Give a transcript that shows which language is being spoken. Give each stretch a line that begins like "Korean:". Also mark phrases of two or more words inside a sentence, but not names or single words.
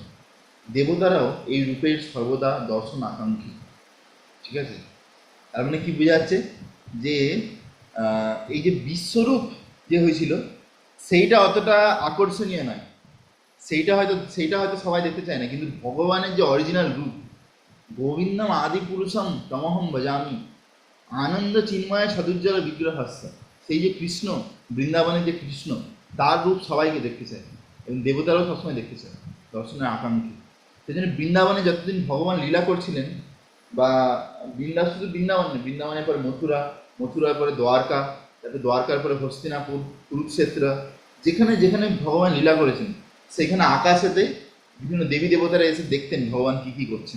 Bangla: দেবতারাও এই রূপের সর্বদা দর্শন আকাঙ্ক্ষী। ঠিক আছে? তার মানে কি বোঝাচ্ছে? যে এই যে বিশ্বরূপ যে হয়েছিল সেইটা অতটা আকর্ষণীয় নয়, সেইটা হয়তো সবাই দেখতে চায় না, কিন্তু ভগবানের যে অরিজিনাল রূপ,
Sanskrit: গোবিন্দম আদি পুরুষম তমহম ভজামি আনন্দ চিন্ময় সদুজ্জ্বল বিগ্রহস্য,
Bangla: সেই যে কৃষ্ণ, বৃন্দাবনের যে কৃষ্ণ, তার রূপ সবাইকে দেখতে চায় এবং দেবতারাও সবসময় দেখতে চায়, দর্শনের আকাঙ্ক্ষী। সেই জন্য বৃন্দাবনে যতদিন ভগবান লীলা করছিলেন, বা শুধু বৃন্দাবন নেই, বৃন্দাবনের পরে মথুরা, মথুরার পরে দ্বারকা, তারপরে দ্বারকার পরে হস্তিনাপুর, কুরুক্ষেত্র, যেখানে যেখানে ভগবান লীলা করেছেন সেখানে আকাশেতে বিভিন্ন দেবী দেবতারা এসে দেখতেন ভগবান কী কী করছেন।